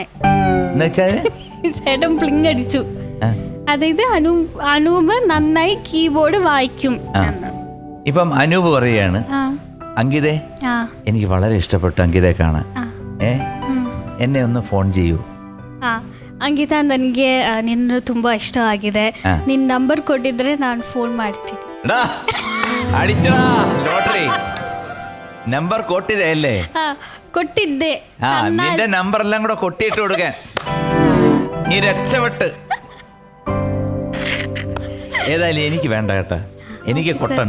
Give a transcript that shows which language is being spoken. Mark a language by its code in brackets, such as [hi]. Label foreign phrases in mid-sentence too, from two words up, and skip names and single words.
[ml] എന്നുവെച്ചാല് ചേട്ടൻ പ്ലിങ് അടിച്ചു. അതായത് അനൂപ് നന്നായി കീബോർഡ് വായിക്കും. ഇപ്പം അനൂപ് പറയാണ്, അങ്കിതേ എനിക്ക് വളരെ ഇഷ്ടപ്പെട്ടു അങ്കിതയെ കാണാൻ, എന്നെ ഒന്ന് ഫോൺ ചെയ്യൂ. [kn] ಅಂಕಿತ, ನನಗೆ ನಿನ್ನ ತುಂಬಾ ಇಷ್ಟ ಆಗಿದೆ, ನಿನ್ನ ನಂಬರ್ ಕೊಟ್ಟಿದ್ರೆ ನಾನು ಫೋನ್ ಮಾಡ್ತೀನಿ. [ml] നമ്പർ കൊട്ടിതേ അല്ലേ? കൊട്ടിദ്ദേ. നിന്റെ നമ്പർ എല്ലാം കൂടെ കൊട്ടിയിട്ട് കൊടുക്കാൻ നീ രക്ഷപ്പെട്ട്. ഏതായാലും എനിക്ക് വേണ്ട കേട്ടാ, എനിക്ക് കൊട്ടണ്ട.